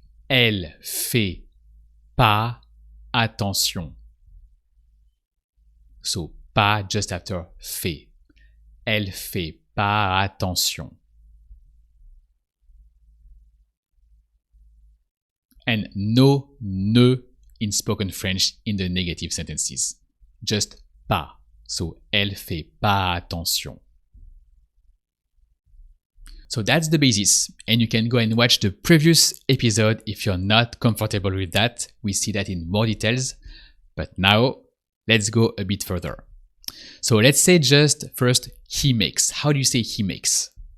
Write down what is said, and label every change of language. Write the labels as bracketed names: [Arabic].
[French] Elle fait pas attention. So pas [English] just after [French] fait. Elle fait pas attention. [English] And no ne in spoken French in the negative sentences. Just pas. [French] So elle fait pas attention. [English] So that's the basis, and you can go and watch the previous episode if you're not comfortable with that. We see that in more details. But now, let's go a bit further. So let's say just first, he makes. How do you say he makes?